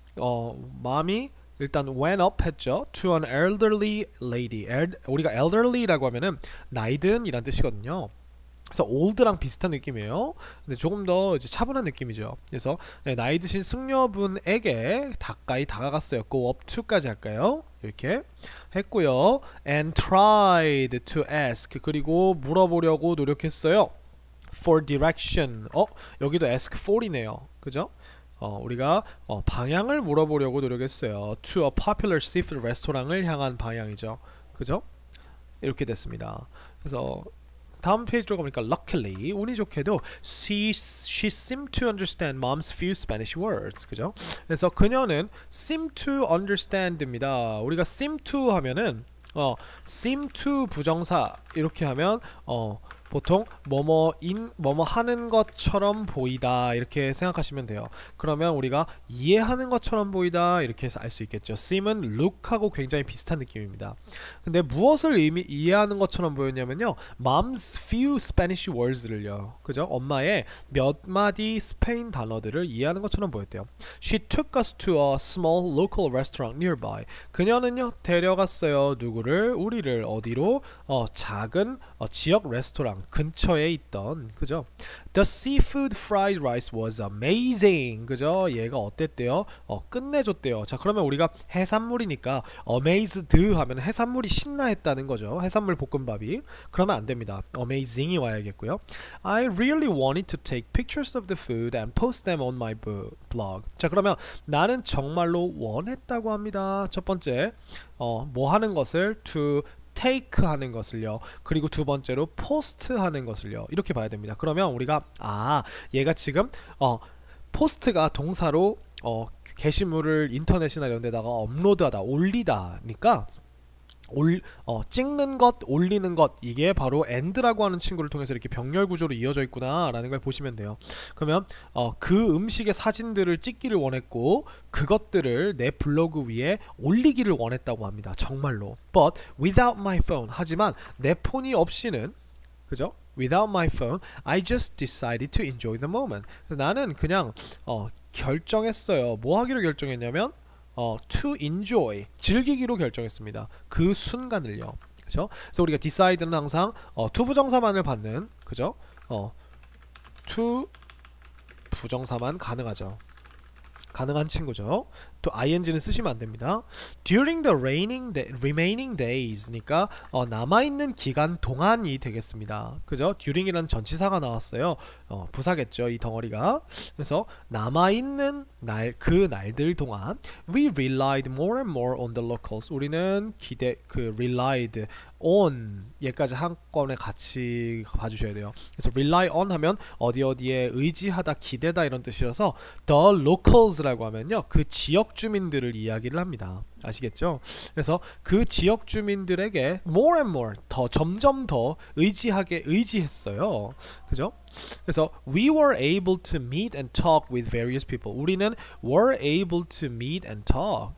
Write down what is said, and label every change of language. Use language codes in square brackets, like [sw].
[ko] mom이 일단 [en] went up [ko] 했죠. [en] To an elderly lady. [ko] 우리가 elderly라고 하면은 나이든 이란 뜻이거든요. 그래서 old랑 비슷한 느낌이에요. 근데 조금 더 이제 차분한 느낌이죠. 그래서 나이 드신 숙녀분에게 가까이 다가갔어요. go up to까지 할까요? 이렇게 했고요. [en] and tried to ask, [ko] 그리고 물어보려고 노력했어요. [en] for direction. [ko] 여기도 ask for이네요. 그죠? 우리가 방향을 물어보려고 노력했어요. [en] to a popular seafood [ko] 레스토랑을 향한 방향이죠. 그죠? 이렇게 됐습니다. 그래서 다음 페이지로 가보니까 [en] luckily, [ko] 운이 좋게도 [en] she seemed to understand mom's few Spanish words. [ko] 그죠? 그래서 그녀는 seem to understand입니다. 우리가 seem to 하면은 seem to 부정사 이렇게 하면 보통 뭐뭐 하는 것처럼 보이다 이렇게 생각하시면 돼요. 그러면 우리가 이해하는 것처럼 보이다 이렇게 해서 알 수 있겠죠. seem은 look하고 굉장히 비슷한 느낌입니다. 근데 무엇을 이해하는 것처럼 보였냐면요, [en] mom's few Spanish words [ko] 를요. 그죠? 엄마의 몇 마디 스페인 단어들을 이해하는 것처럼 보였대요. [en] She took us to a small local restaurant nearby. [ko] 그녀는요 데려갔어요. 누구를? 우리를 어디로? 작은 지역 레스토랑 근처에 있던, 그죠? [en] The seafood fried rice was amazing. [ko] 그죠? 얘가 어땠대요? 끝내줬대요. 자, 그러면 우리가 해산물이니까 amazed 하면 해산물이 신나했다는 거죠. 해산물 볶음밥이. 그러면 안 됩니다. amazing이 와야겠고요. [en] I really wanted to take pictures of the food and post them on my blog. [ko] 자, 그러면 나는 정말로 원했다고 합니다. 첫 번째, 뭐 하는 것을? to take 하는 것을요. 그리고 두 번째로 post 하는 것을요. 이렇게 봐야 됩니다. 그러면 우리가 얘가 지금 post가 동사로 게시물을 인터넷이나 이런 데다가 업로드하다, 올리다니까 찍는 것, 올리는 것, 이게 바로 and라고 하는 친구를 통해서 이렇게 병렬 구조로 이어져 있구나 라는 걸 보시면 돼요. 그러면 그 음식의 사진들을 찍기를 원했고 그것들을 내 블로그 위에 올리기를 원했다고 합니다. 정말로. [en] But without my phone, [ko] 하지만 내 폰이 없이는, 그죠? [en] Without my phone, I just decided to enjoy the moment. [ko] 나는 그냥 결정했어요. 뭐 하기로 결정했냐면 to enjoy, 즐기기로 결정했습니다. 그 순간을요. 그죠? 그래서 우리가 decide는 항상 to 부정사만을 받는, 그죠? to 부정사만 가능하죠. 가능한 친구죠. 또 ing는 쓰시면 안됩니다. [en] During the remaining days [ko] 니까 남아있는 기간 동안이 되겠습니다. 그죠? during이라는 전치사가 나왔어요. 부사겠죠, 이 덩어리가. 그래서 남아있는 그 날들 동안 [en] we relied more and more on the locals. [ko] 우리는 relied on, 얘까지 한꺼번에 같이 봐주셔야 돼요. 그래서 rely on 하면 어디에 의지하다, 기대다 이런 뜻이라서 the locals라고 하면요, 그 지역 지역 주민들을 이야기를 합니다. 아시겠죠? 그래서 그 지역 주민들에게 [en] more and more [ko] 더 점점 더 의지했어요. 그죠? [en] 그래서 we were able to meet and talk with various people. [ko] 우리는 [en] were able to meet and talk.